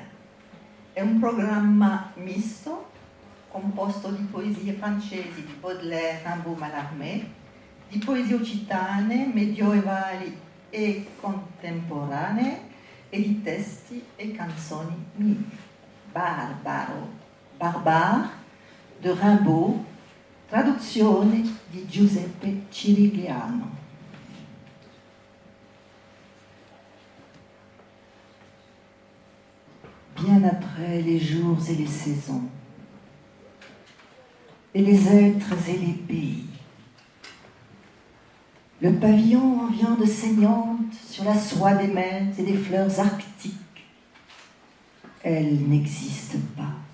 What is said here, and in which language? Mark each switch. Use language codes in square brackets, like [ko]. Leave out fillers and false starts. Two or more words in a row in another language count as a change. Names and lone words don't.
[it] È un programma misto composto di poesie francesi di Baudelaire, Rimbaud, Mallarmé, di poesie occitane, medievali e contemporanee e di testi e canzoni mie. Barbare de Rimbaud, traduzione di Giuseppe Cirigliano. [fr] Bien après les jours et les saisons, et les êtres et les pays, le pavillon en viande saignante sur la soie des mers et des fleurs arctiques, elle n'existe pas.